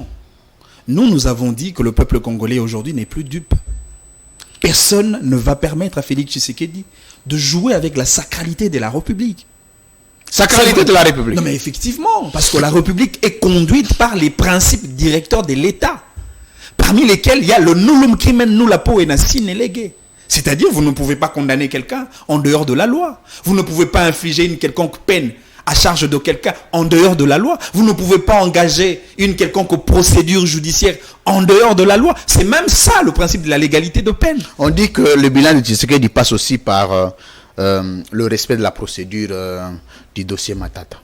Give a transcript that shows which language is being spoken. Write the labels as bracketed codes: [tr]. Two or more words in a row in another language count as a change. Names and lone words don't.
[fr] Nous avons dit que le peuple congolais aujourd'hui n'est plus dupe. Personne ne va permettre à Félix Tshisekedi de jouer avec la sacralité de la République. Sacralité de la République. Non mais effectivement, parce que la République est conduite par les principes directeurs de l'État, parmi lesquels il y a le [la] nullum crimen nulla poena sine lege. [fr] C'est-à-dire, vous ne pouvez pas condamner quelqu'un en dehors de la loi. Vous ne pouvez pas infliger une quelconque peine à charge de quelqu'un en dehors de la loi. Vous ne pouvez pas engager une quelconque procédure judiciaire en dehors de la loi. C'est même ça le principe de la légalité de peine. On dit que le bilan de Tshisekedi passe aussi par le respect de la procédure du dossier Matata.